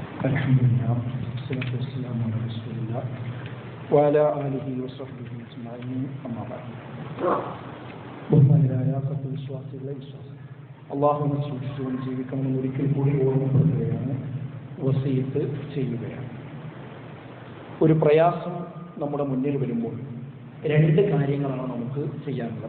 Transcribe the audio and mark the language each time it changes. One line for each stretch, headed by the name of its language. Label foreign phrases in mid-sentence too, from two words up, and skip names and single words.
Arabic: الحمد لله والصلاة والسلام على رسول الله وعلى آله وصحبه أجمعين أما بعد.
Malayalam: ബഹുമാനരായ സത്യവിശ്വാസികളെ വിശ്വാസം അള്ളാഹുവിനെ സൂക്ഷിച്ചുകൊണ്ട് ജീവിക്കണമെന്ന് ഒരിക്കൽ കൂടി ഓർമ്മപ്പെടുത്തുകയാണ്, വസീയത്ത് ചെയ്യുകയാണ്. ഒരു പ്രയാസം നമ്മുടെ മുന്നിൽ വരുമ്പോൾ രണ്ട് കാര്യങ്ങളാണ് നമുക്ക് ചെയ്യാനുള്ളത്.